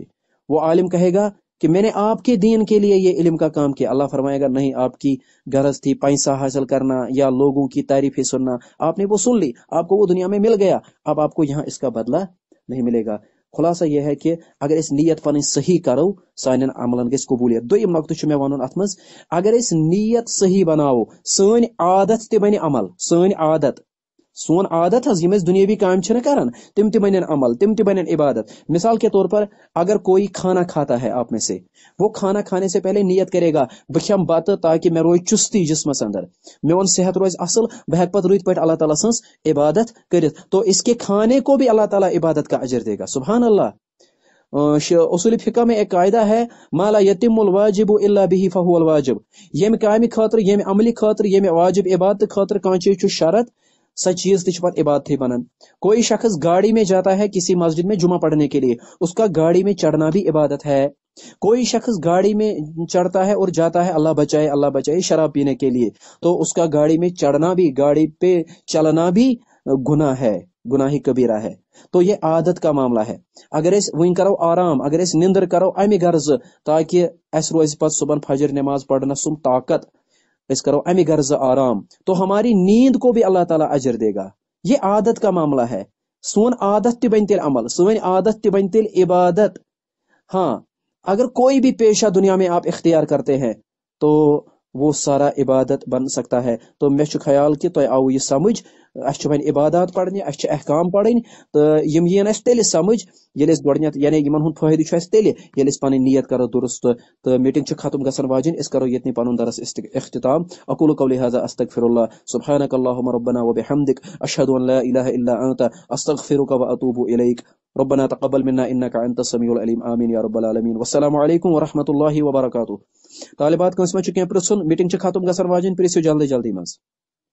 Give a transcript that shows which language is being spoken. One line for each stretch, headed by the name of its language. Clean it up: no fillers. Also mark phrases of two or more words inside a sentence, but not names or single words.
Urdu: وہ عالم کہے گا کہ میں نے آپ کے دین کے لیے یہ علم کا کام کیا، اللہ فرمائے گا نہیں، آپ کی غرض تھی پیسہ حاصل کرنا یا لوگوں کی تعریفیں سننا، آپ نے وہ سن لی، آپ کو وہ دنیا میں مل گیا، اب آپ کو یہاں اس کا بدلہ نہیں ملے گا۔
Kashmiri: خلاصہ یہ ہے کہ اگر اس نیت پن صحیح کرو سانن عملن گژھِ قبولیت۔ دویم نقطہ چھُ مےٚ ونُن اتھ منٛز، اگر أسۍ نیت صحیح بناوو سٲنۍ عادت تہِ بنہِ عمل، سٲنۍ عادت، سون عادت حظ یم دنیاوی کام چھِنہ کران تم تہِ بنن عمل، تم تہِ بنن عبادت۔
Urdu: مثال کے طور پر اگر کوئی کھانا کھاتا ہے آپ میں سے، وہ کھانا کھانے سے پہلے نیت کرے گا
Kashmiri: بہ کھٮ۪مہٕ بتہٕ تاکہ مےٚ روزِ چُستی جسمس اندر، میون صحت روزِ اصل، بہ ہٮ۪کہٕ پتہٕ رٕتۍ پٲٹھۍ اللہ تعالیٰ سٕنٛز عبادت کٔرِتھ،
Urdu: تو اس کے کھانے کو بھی اللہ تعالیٰ عبادت کا اجر دے گا۔
Arabic: سبحان اللہ۔
Urdu: اصول فقہ میں ایک قاعدہ ہے،
Arabic: ما لا یتم الواجب الا به فهو الواجب،
Kashmiri: یم کامہِ خاطر، یم عملہِ خاطر، یم واجب عبادت خاطر کانٛہہ چیٖز چھُ شرط، سچ چیز تہ پتہ عبادت ہی بنن۔
Urdu: کوئی شخص گاڑی میں جاتا ہے کسی مسجد میں جمعہ پڑھنے کے لیے، اس کا گاڑی میں چڑھنا بھی عبادت ہے۔ کوئی شخص گاڑی میں چڑھتا ہے اور جاتا ہے اللہ بچائے شراب پینے کے لیے، تو اس کا گاڑی میں چڑھنا بھی، گاڑی پہ چلنا بھی گناہ ہے، گناہ کبیرہ ہے۔ تو یہ عادت کا معاملہ ہے۔
Kashmiri: اگر اس ون کرو آرام، اگر اس نندر کرو امہ غرض تاکہ اس روز پتہ صبح فجر نماز پڑھنا سم طاقت، اس کرو امہ غرض آرام،
Urdu: تو ہماری نیند کو بھی اللہ تعالیٰ اجر دے گا۔ یہ عادت کا معاملہ ہے۔
Kashmiri: سون عادت تہ بن تیل عمل، سون عادت تہ بن تیل عبادت۔
Urdu: ہاں، اگر کوئی بھی پیشہ دنیا میں آپ اختیار کرتے ہیں تو وہ سارا عبادت بن سکتا ہے۔
Kashmiri: تو میں چھُ خیال کہ تۄہہِ آو یہ سمجھ، اس چھُ وۄنۍ عبادات پڑھنہِ، اس چھِ احکام پڑھٕنۍ، تہٕ یِم یِن اَسہِ تیٚلہِ سمجھ ییٚلہِ أسۍ گۄڈنٮ۪تھ، یعنی یِمن ہُنٛد فٲیدٕ چھُ اَسہِ تیٚلہِ ییٚلہِ أسۍ پنٕنۍ نیت کرو درست۔ تہٕ میٹنگ چھِ ختم گژھن واجِنۍ، أسۍ کرو ییٚتنٕے پنُن درس اختتام۔
Arabic: اقول قولی هذا استغفر الله سبحانك اللهم ربنا وبحمدك اشهد ان لا اله الا انت استغفرك واتوب اليك ربنا تقبل منا انك انت السميع العليم آمين يا رب العالمين والسلام عليكم ورحمة الله وبركاته۔
Kashmiri: طالبات کٲنٛسہِ ما چھُ کینٛہہ پرژھُن؟ میٹنگ چھِ ختم گژھن واجِنۍ، پرژھِو جلدی جلدی منٛز۔